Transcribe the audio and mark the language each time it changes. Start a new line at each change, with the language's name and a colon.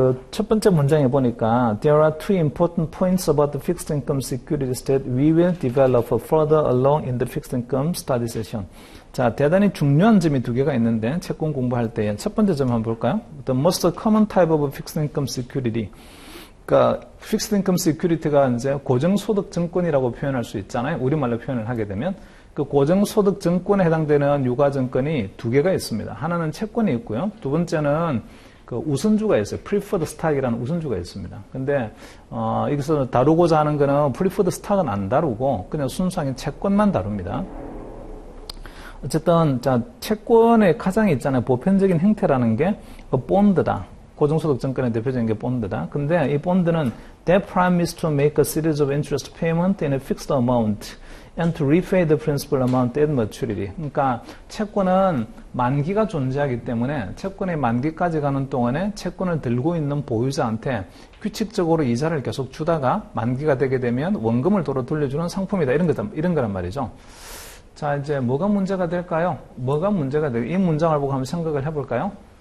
Korean: 첫 번째 문장에 보니까
English: There are two important points about the fixed income securities that we will develop further along in the fixed income study session.
Korean: 자, 대단히 중요한 점이 두 개가 있는데 채권 공부할 때 첫 번째 점 한번 볼까요?
English: The most common type of fixed income security.
Korean: 그러니까 fixed income security가 이제 고정소득 증권이라고 표현할 수 있잖아요. 우리말로 표현을 하게 되면 그 고정소득 증권에 해당되는 유가증권이 두 개가 있습니다. 하나는 채권이 있고요. 두 번째는 그 우선주가 있어요. preferred stock이라는 우선주가 있습니다. 근데 여기서 다루고자 하는 거는 preferred stock은 안 다루고 그냥 순수하게 채권만 다룹니다. 어쨌든 자, 채권의 가장 있잖아요. 보편적인 형태라는 게 본드다. 고정소득 증권의 대표적인 게 본드다. 근데 이 본드는
English: that promise to make a series of interest payment in a fixed amount and to repay the principal amount at maturity.
Korean: 그러니까 채권은 만기가 존재하기 때문에 채권의 만기까지 가는 동안에 채권을 들고 있는 보유자한테 규칙적으로 이자를 계속 주다가 만기가 되게 되면 원금을 도로 돌려주는 상품이다. 이런 거란 말이죠. 자, 이제 뭐가 문제가 될까요? 뭐가 문제가 될까요? 이 문장을 보고 한번 생각을 해볼까요?